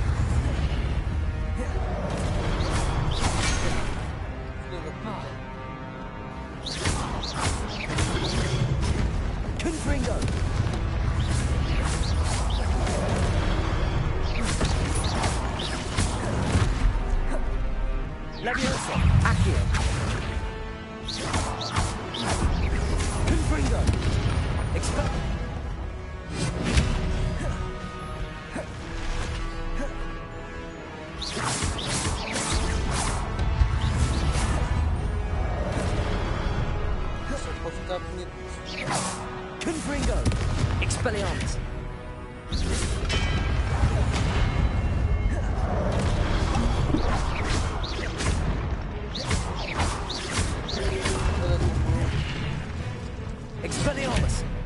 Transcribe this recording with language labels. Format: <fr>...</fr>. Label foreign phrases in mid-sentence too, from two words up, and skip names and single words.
<la>Confringo! Leviosa! Accio! Confringo! Expel...</la> <pt>Só para ficar bonito.</pt> <la>Confringo! Expelliarmus! Expelliarmus!</la>